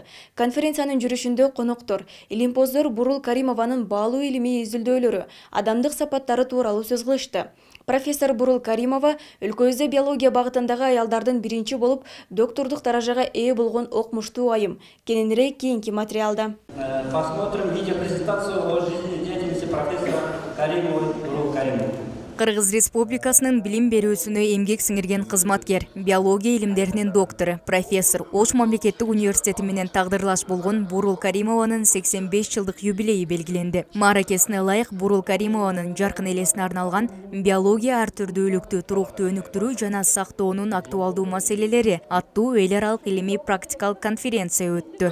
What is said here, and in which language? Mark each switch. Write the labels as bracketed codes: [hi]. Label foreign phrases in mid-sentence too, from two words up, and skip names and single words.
[ky] Конференциянын жүрүшүндө коноктор, илимпоздор Бурул Каримованын баалуу илимий изилдөөлөрү, адамдык сапаттары тууралуу сөз кылышты. Профессор Бурул Каримова өлкөбүздө биология багытындагы аялдардын биринчи болуп доктордук даражага ээ болгон окмуштуу айым. Кененирээк кийинки материалда. [ru] Посмотрим видеопрезентацию о жизнедеятельности профессора Каримовой Бурул Каримовой. [ky] Кыргыз Республикасынын билим берүүсүнө эмгек сиңирген кызматкер, биология илимдеринин доктору, профессор, Ош мамлекеттик университети менен тагдырлаш болгон Бурул Каримованын 85 жылдык юбилейи белгиленди. Мааракесине ылайык Бурул Каримованын жаркын элесине арналган биология ар түрдүүлүктү туруктуу өнүктүрүү жана сактоонун актуалдуу маселелери аттуу эл аралык илимий практикалык конференция өттү.